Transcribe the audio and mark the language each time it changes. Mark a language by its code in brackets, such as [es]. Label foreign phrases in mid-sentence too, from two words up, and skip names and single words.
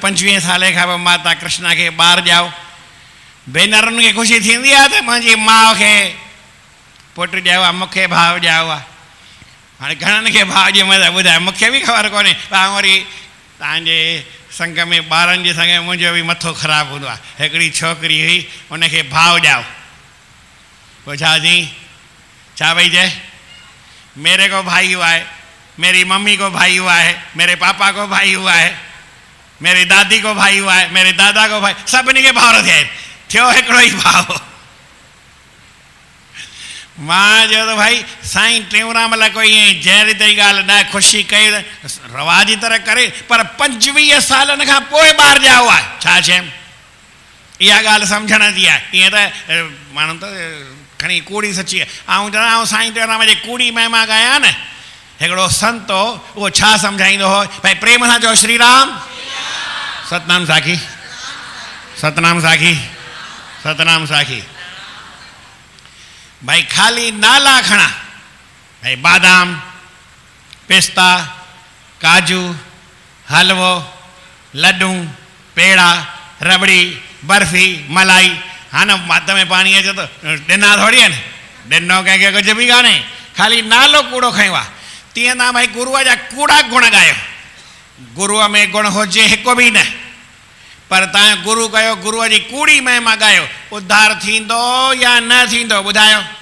[sd] 25 साले खां पोइ माता कृष्णा खे ॿार ॼाओ। भेनरुनि खे ख़ुशी थींदी आहे त मुंहिंजी माउ खे पुटु ॼाओ आहे, मूंखे भाउ ॼाओ आहे। हाणे घणनि खे भाउ ॼमे त ॿुधाए, मूंखे बि ख़बर कोन्हे। तव्हां वरी तव्हांजे संग में ॿारनि जे संग में मुंहिंजो बि मथो ख़राबु हूंदो आहे। हिकिड़ी छोकिरी हुई, उनखे भाउ ॼाओ। पोइ छा थी, छा भई चए, [hi] मेरे को भाई हुआ है, मेरी मम्मी को भाई हुआ है, मेरे पापा को भाई हुआ है, मेरी दादी को भाई हुआ है, मेरे दादा को भाई, [sd] सभिनी खे भाउर थिया आहिनि। थियो हिकिड़ो ई भाउ। मां चयो त भाई साईं टेऊंराम लाइ कोई ईअं जहिड़ी तरी ॻाल्हि न, ख़ुशी कई रवाजी तरह करे, पर 25 सालनि खां पोइ ॿार ॼाओ आहे। छा चयमि, इहा ॻाल्हि सम्झण जी आहे। ईअं त माण्हू त खणी कूड़ी सची आहे। ऐं चवंदा साईं टेऊंराम जे कूड़ी महिमा ॻाया न, हिकिड़ो संत हो, उहो छा सम्झाईंदो हो, भाई प्रेम सां चओ श्री राम, सतनाम साखी, सतनाम साखी, सतनाम साखी। भाई खाली नाला खणा, भाई बादाम, पिस्ता, काजू, हलवो, लड्डू, पेड़ा, रबड़ी, बर्फी, मलाई। हाँ न, माता में पानी अचे तो ॾिना थोड़ी आहिनि, ॾिनो कंहिंखे कुझु बि कान्हे, खाली नालो कूड़ो खयो आहे। तीअं तव्हां भाई गुरूअ जा कूड़ा गुण ॻायो। गुरूअ में गुण हुजे हिकु बि न, पर तव्हां गुरू कयो, गुरूअ जी कूड़ी महिमा ॻायो, उद्धार थींदो या न थींदो ॿुधायो?